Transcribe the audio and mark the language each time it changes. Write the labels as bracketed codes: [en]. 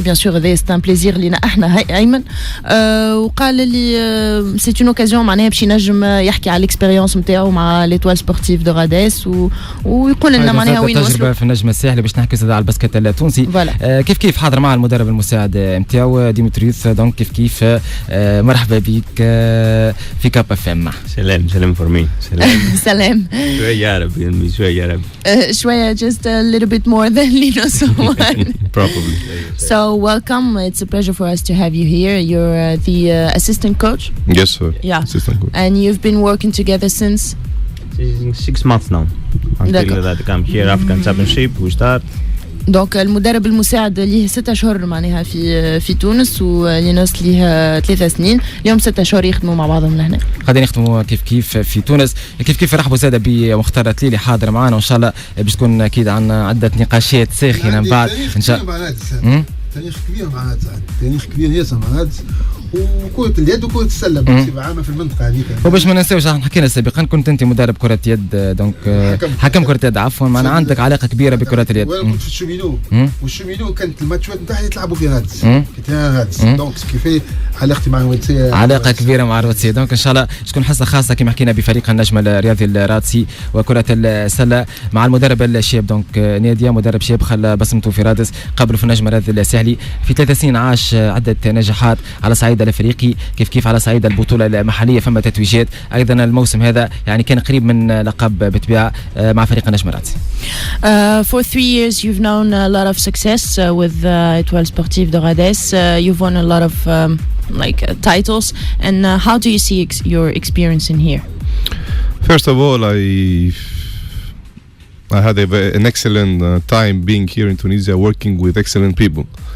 [ar] بيان سور هذا سي ان بليزير لينا احنا ايمن. وقال لي سي اون اوكازيون معناها باش ينجم يحكي على الاكسبيريونس نتاعو مع ليتوال سبورتيف دو راديس ويقول لنا معناها وين وصلوا. تجربه في النجم الساحلي باش نحكي على الباسكت التونسي. كيف حاضر مع المدرب المساعد نتاعو ديمتريوس. دونك كيف مرحبا بك في كاب اف ام. سلام فور مي. سلام. شوية عربي [en] شوية, just a little bit more than Linus one. Probably. So welcome. It's a pleasure for us to have you here. You're the assistant coach? Yes, sir. Yeah. Assistant coach. And you've been working together since? 6 months now. Until that come here African Championship we start. [ar] دونك المدرب المساعد ليه 6 أشهر معناها في تونس، ولينوس ليه 3 سنين. اليوم 6 أشهر يخدموا مع بعضهم لهنا. قاعدين يخدموا كيف في تونس. كيف رحبوا زاده بمختار تليلي حاضر معنا، وان شاء الله باش تكون اكيد عندنا عده نقاشات ساخنه من بعد ان شاء الله. تاريخ كبير معناتها، تاريخ كبير ياسر معناتها، وكرة اليد وكرة السلة بصفة عامة في المنطقة هذيك. وباش ما ننساوش احنا حكينا سابقا كنت انت مدرب كرة يد، دونك حكم كرة يد عفوا، معنا عندك علاقة كبيرة بكرة اليد. وانا كنت في الشومينو، والشومينو كانت الماتشات نتاعها يتلعبوا في الرادسي، دونك كيفاش علاقتي مع الرادسي علاقة كبيرة مع الرادسي. دونك ان شاء الله تكون حصة خاصة كما حكينا بفريق النجم الرياضي الرادسي وكرة السلة مع المدرب الشاب دونك نادية، مدرب شاب خلى بصمته في رادس قبل في النجم الرياضي الساحلي. في 3 سنين عاش عدة نجاحات على صعيد الافريقي، كيف على صعيد البطولة المحلية فما تتويجات. ايضا الموسم هذا يعني كان قريب من لقب بطبيعة مع فريق النجم الرادسي. [en] For 3 years you've known a lot of success with Étoile Sportive de Rades. You've won a lot of titles, and how do you see your experience in here? First of all, I had an excellent time being here in Tunisia, working with excellent people.